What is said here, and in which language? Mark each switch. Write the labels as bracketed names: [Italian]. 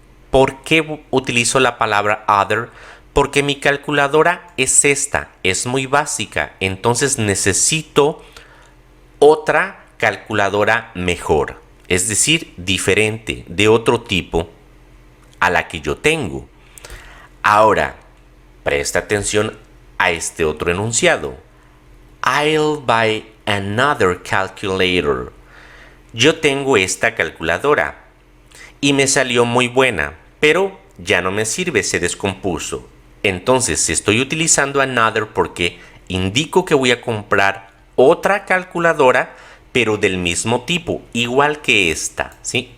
[Spanish] ¿Por qué utilizo la palabra other? Porque mi calculadora es esta, es muy básica, entonces necesito otra calculadora mejor, es decir, diferente, de otro tipo a la que yo tengo. Ahora, presta atención a este otro enunciado. [English] I'll buy another calculator. [Spanish] Yo tengo esta calculadora y me salió muy buena, pero ya no me sirve, se descompuso. Entonces estoy utilizando another porque indico que voy a comprar otra calculadora, pero del mismo tipo, igual que esta, ¿sí?